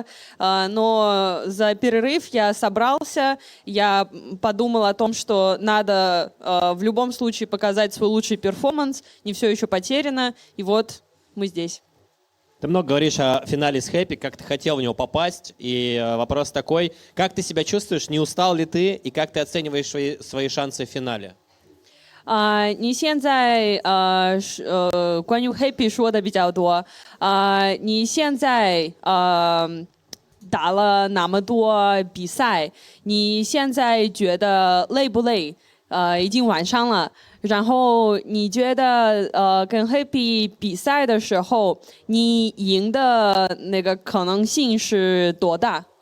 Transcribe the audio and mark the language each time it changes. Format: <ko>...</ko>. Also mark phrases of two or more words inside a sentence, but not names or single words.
<ru>Но за перерыв я собрался, я подумал о том, что надо в любом случае показать свой лучший перформанс, не все еще потеряно, и вот мы здесь. Ты много говоришь о финале с Хэппи, как ты хотел в него попасть. И вопрос такой, как ты себя чувствуешь, не устал ли ты, и как ты оцениваешь свои шансы в финале?</ru> <zh>你现在关于 Happy 说的比较多，你现在打了那么多比赛，你现在觉得累不累？已经晚上了。然后你觉得跟 Happy 比赛的时候，你赢的那个可能性是多大？</zh>